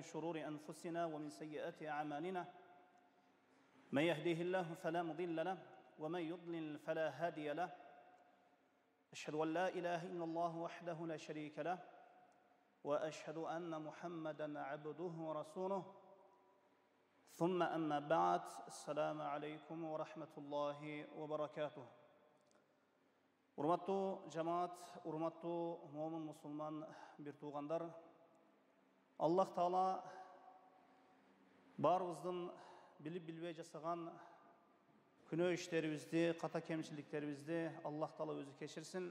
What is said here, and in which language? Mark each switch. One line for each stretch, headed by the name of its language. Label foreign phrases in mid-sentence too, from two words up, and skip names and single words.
Arabic: شرور أنفسنا ومن سيئات أعمالنا من يهديه الله فلا مضل له ومن يضلل فلا هادي له أشهد أن لا إله إلا الله وحده لا شريك له وأشهد أن محمدًا عبده ورسوله ثم أما بعد السلام عليكم ورحمة الله وبركاته.
Kyrgyz: Урматтуу жамаат, урматтуу момун мусулман бир туугандар, Аллах Таала баарыбыздын билип билбей жасаган күнөө иштерибизди, ката кемчиликтерибизди Аллах Таала өзү кечирсин.